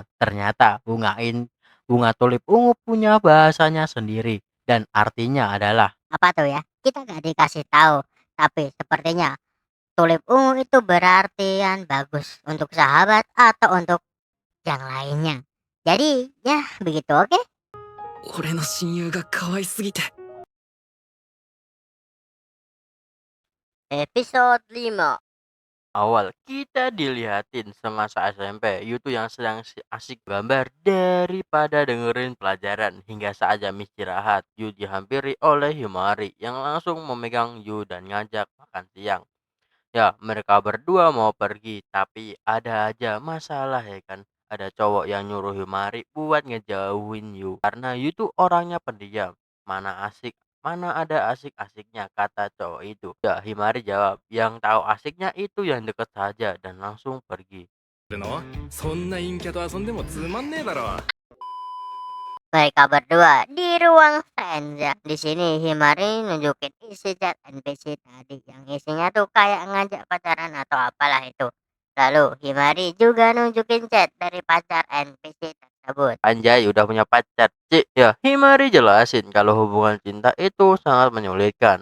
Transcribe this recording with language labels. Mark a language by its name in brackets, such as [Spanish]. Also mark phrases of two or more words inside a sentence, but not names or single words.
[Indonesian] Ternyata bunga tulip ungu punya bahasanya sendiri dan artinya adalah Apa tuh ya? Kita gak dikasih tahu. Tapi sepertinya tulip ungu itu berartian bagus untuk sahabat atau untuk yang lainnya. Jadi ya begitu oke. 俺の親友が可愛すぎて Episode 5. Awal kita dilihatin semasa SMP, Yu tuh yang sedang asik gambar daripada dengerin pelajaran. Hingga saat jam istirahat, Yu dihampiri oleh Himari yang langsung memegang Yu dan ngajak makan siang. Ya, mereka berdua mau pergi, tapi ada aja masalah ya kan. Ada cowok yang nyuruh Himari buat ngejauhin Yu. Karena Yu tuh orangnya pendiam. Mana ada asik-asiknya, kata cowok itu. Ya, Himari jawab, yang tahu asiknya itu yang deket saja dan langsung pergi. [Japanese] のそんな陰キャと遊んでもつまんねえだろ [Indonesian] Mereka berdua di ruang senja. Di sini Himari nunjukin isi chat NPC tadi yang isinya tuh kayak ngajak pacaran atau apalah itu. Lalu Himari juga nunjukin chat dari pacar NPC tersebut. Anjay, udah punya pacar, Cik. Ya, Himari jelasin kalau hubungan cinta itu sangat menyulitkan.